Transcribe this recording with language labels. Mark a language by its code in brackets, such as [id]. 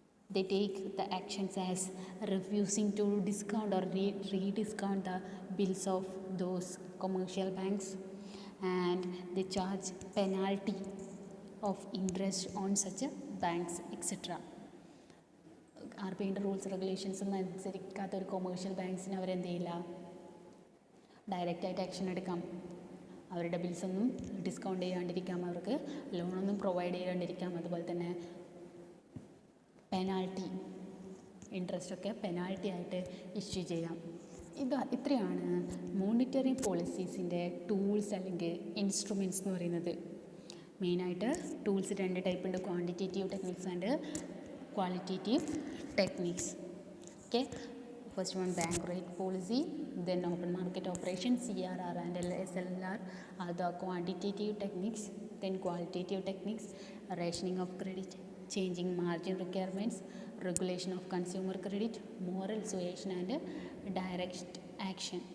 [en] They take the actions as refusing to discount or rediscount the bills of those commercial banks, and they charge penalty of interest on such a banks, etc. [ml] RBIയുടെ rules regulations ഒന്നും അനുസരിക്കാത്ത ഒരു commercial ബാങ്ക്സിന് അവരെന്ത് ചെയ്യില്ല, ഡയറക്റ്റായിട്ട് action എടുക്കാം. അവരുടെ ബിൽസൊന്നും discount ചെയ്യാണ്ടിരിക്കാം, അവർക്ക് ലോണൊന്നും provide ചെയ്യാണ്ടിരിക്കാം. അതുപോലെ തന്നെ പെനാൾട്ടി, ഇൻട്രസ്റ്റൊക്കെ പെനാൾട്ടി ആയിട്ട് ഇഷ്യൂ ചെയ്യാം. ഇത്രയാണ് മോണിറ്ററി പോളിസീസിൻ്റെ ടൂൾസ് അല്ലെങ്കിൽ ഇൻസ്ട്രുമെൻറ്റ്സ് എന്ന് പറയുന്നത്. മെയിനായിട്ട് ടൂൾസ് 2 ടൈപ്പ് ഉണ്ട്, quantitative techniques and qualitative techniques. [en] Okay, first one bank rate policy, then open market operation CRR and SLR are the quantitative techniques. Then qualitative techniques, rationing of credit, changing margin requirements, regulation of consumer credit, moral suasion and direct action.